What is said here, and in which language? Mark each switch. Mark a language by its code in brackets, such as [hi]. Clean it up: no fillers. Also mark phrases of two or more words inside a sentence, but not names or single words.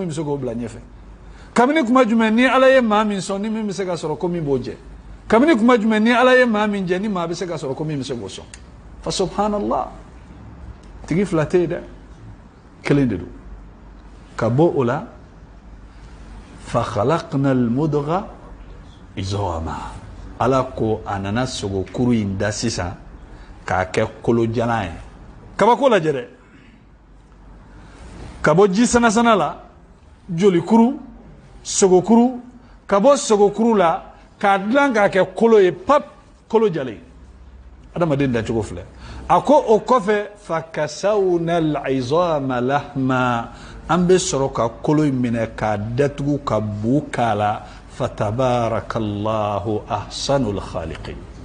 [bm] bɛ se k'o bila ɲɛfɛ kabini kuma jumɛn ni ala ye maa min sɔn ni min bɛ se ka sɔrɔ ko min b'o jɛ kabini kuma jumɛn ni ala ye maa min jɛ ni maa bɛ se ka sɔrɔ ko min bɛ se k'o sɔn fa subhanallah tigi fila tɛ yen dɛ kelen de don ka bɔ o la [ar] فخلقنا المضغة عظاما [bm] ala ko a nana sogo kuru in da sisan k'a kɛ kolojalan ye kabako lajɛ dɛ ka bɔ ji sanasana la joli kuru sogo kuru ka bɔ sogo kuru la k'a dilan k'a kɛ kolo ye pap kolo jalen adamaden dacogo filɛ a ko o kɔfɛ [ar] فكسونا العظام لحما [bm] an bɛ sɔrɔ ka kolo in minɛ k'a datugu ka bu k'a la [ar] فتبارك الله أحسن الخالقين